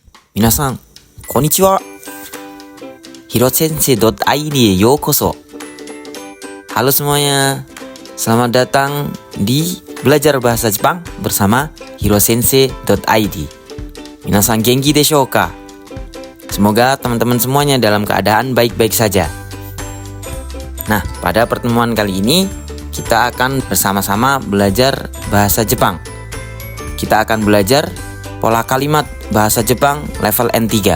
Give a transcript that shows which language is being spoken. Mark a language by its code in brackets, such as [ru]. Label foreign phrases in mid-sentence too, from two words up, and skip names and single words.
[ja] 皆さん、こんにちは. Hirosensei.id へようこそ. [id] Halo semuanya, selamat datang di Belajar Bahasa Jepang bersama Hirosensei.id. [ja] 皆さん元気でしょうか? [id] Semoga teman-teman semuanya dalam keadaan baik-baik saja. Nah, pada pertemuan kali ini kita akan bersama-sama belajar bahasa Jepang. Kita akan belajar pola kalimat bahasa Jepang level N3.